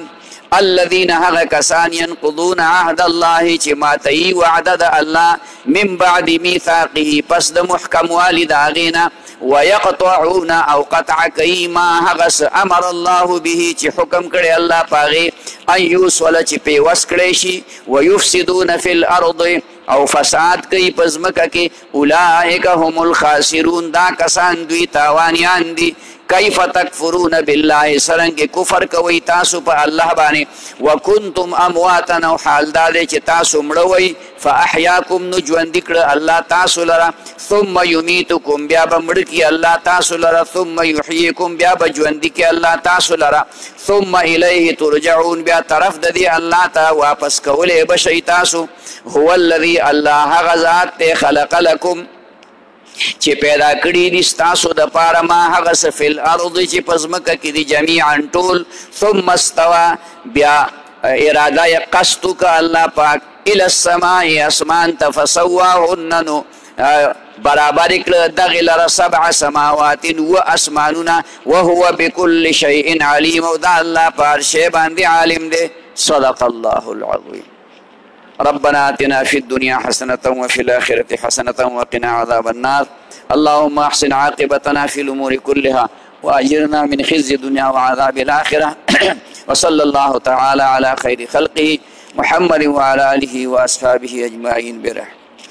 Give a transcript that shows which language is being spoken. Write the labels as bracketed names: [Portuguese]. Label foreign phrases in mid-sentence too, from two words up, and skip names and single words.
[Pashto] الذين هغه کسان [Arabic] ينقضون عهد الله [Pashto] چې ماتوي وعده د الله، [Arabic] من بعد میثاقه [Pashto] پس د محکم والي د هغې نه، ويقطعون او قطع کوي ما هغه [Arabic] امر الله به [Pashto] چې حکم کړی الله په هغې، [Arabic] ان یوصل [Pashto] چې پیوس کړی شي، [Arabic] ويفسدون في الارض [Pashto] او فساد کوي په ځمکه کې. [Arabic] اولئک هم الخاسرون، [Pashto] دا کسان دوی تاوانیان دي. [Arabic] کیف تکفرون بالله، [Pashto] سرنګ کفر کوي تاسو په الله باندې. [Arabic] وکنتم امواتا، [Pashto] او حال دا دی چې تاسو مړه وئ، فاحیاکم نو ژوندي کړه الله تاسو لره. [Arabic] ثم یمیتکم، [Pashto] بیا به مړه کړي الله تاسو لره. [Arabic] ثم یحییکم، [Pashto] بیا به ژوندي کړي الله تاسو لره. [Arabic] ثم الیه ترجعون، [Pashto] بیا طرف د دې الله ته واپس کولی به شئ تاسو. [Arabic] هو الذي، [Pashto] الله هغه ذات دی، [Arabic] خلق لکم [Pashto] چې پیدا کړي دي ستاسو د پاره ما هغه څه [Arabic] فی الارض [Pashto] چې په ځمکه کې دي جمیعا ټول. [Arabic] ثم استوى، [Pashto] بیا اراده یې قصد وکړه الله پاک، [Arabic] الی السماء [Pashto] اسمان ته، فسواهن نو برابر کړه دغې لره 7 سماوات و اسمانونه. [Arabic] وهو بكل شیء علیم، [Pashto] او دا الله په هر شی باندې عالم دی. [Arabic] صدق الله العظیم. ربنا آتنا في الدنيا حسنة وفي الآخرة حسنة وقنا عذاب النار. اللهم أحسن عاقبتنا في الأمور كلها وأجرنا من خزي الدنيا وعذاب الآخرة. وصلى الله تعالى على خير خلقه محمد وعلى آله وأصحابه أجمعين برحمته.